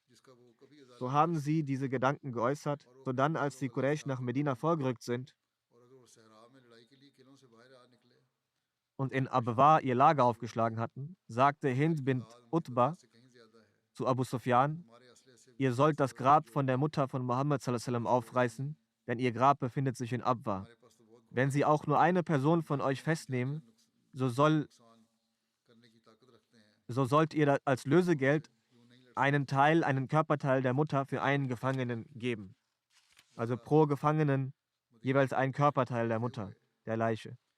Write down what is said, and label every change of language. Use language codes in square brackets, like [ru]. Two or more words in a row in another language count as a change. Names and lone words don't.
[de] So haben sie diese Gedanken geäußert. Sodann, als die Quraysh nach Medina vorgerückt sind und in Abwa ihr Lager aufgeschlagen hatten, sagte Hind bint Utbah zu Abu Sufyan: Ihr sollt das Grab von der Mutter von Mohammed [ar] صلى الله عليه وسلم [de] aufreißen, denn ihr Grab befindet sich in Abwa. Wenn sie auch nur eine Person von euch festnehmen, so sollt ihr als Lösegeld einen Körperteil der Mutter für einen Gefangenen geben. Also pro Gefangenen jeweils ein Körperteil der Mutter, der Leiche.